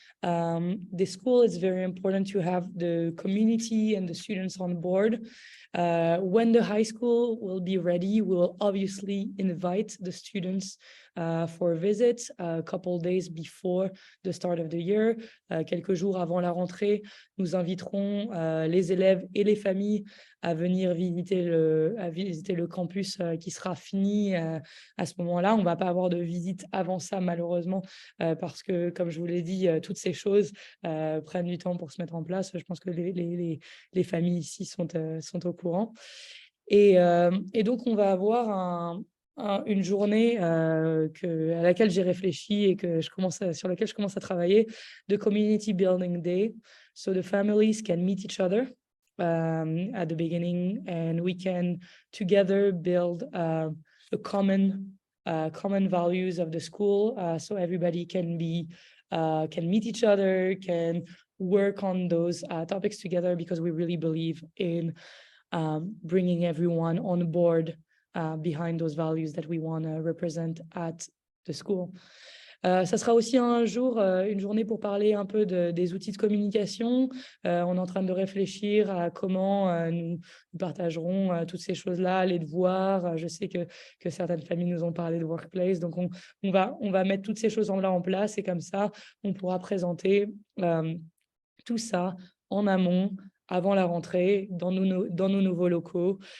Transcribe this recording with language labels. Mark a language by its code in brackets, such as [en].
[en] The school, it's very important to have the community and the students on board. When the high school will be ready, we'll obviously invite the students for a visit a couple days before the start of the year. [fr] Quelques jours avant la rentrée, nous inviterons les élèves et les familles à venir visiter le campus qui sera fini à ce moment-là. On ne va pas avoir de visite avant ça, malheureusement, parce que, comme je vous l'ai dit, toutes ces choses prennent du temps pour se mettre en place. Je pense que les familles ici sont au courant. Et donc, on va avoir une journée à laquelle j'ai réfléchi et sur laquelle je commence à travailler, [en] the Community Building Day. So the families can meet each other at the beginning, and we can together build a common values of the school, so everybody can meet each other, can work on those topics together, because we really believe in bringing everyone on board behind those values that we want to represent at the school. [fr] Ça sera aussi un jour, une journée pour parler un peu des outils de communication. On est en train de réfléchir à comment nous partagerons toutes ces choses-là, les devoirs. Je sais que certaines familles nous ont parlé de workplace, donc on va mettre toutes ces choses-là en place, et comme ça, on pourra présenter tout ça en amont, avant la rentrée, dans nos nouveaux locaux.